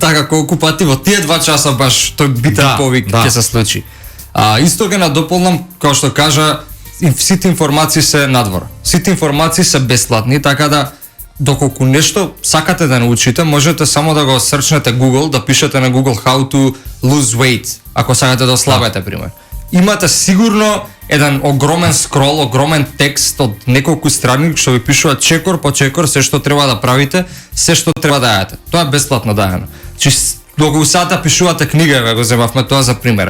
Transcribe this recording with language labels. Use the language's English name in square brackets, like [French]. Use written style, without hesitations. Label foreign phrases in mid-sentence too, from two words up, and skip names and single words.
[Macedonian] Така, колку пати во тие 2 часа баш тој битен повик ќе се случи. Исто ќе надополнам, како што кажа, сите информации се надвор. Сите информации се бесплатни, така да доколку нешто сакате да научите, можете само да го срчнете Google, да пишете на Google [English] how to lose weight, [Macedonian] ако сакате да ослабете, пример. Имате сигурно еден огромен скрол, огромен текст од неколку страни што ви пишува чекор по чекор се што треба да правите, се што треба да јадете. Тоа е бесплатно даено. Значи доколку сата пишувате книга, го земавме тоа за пример.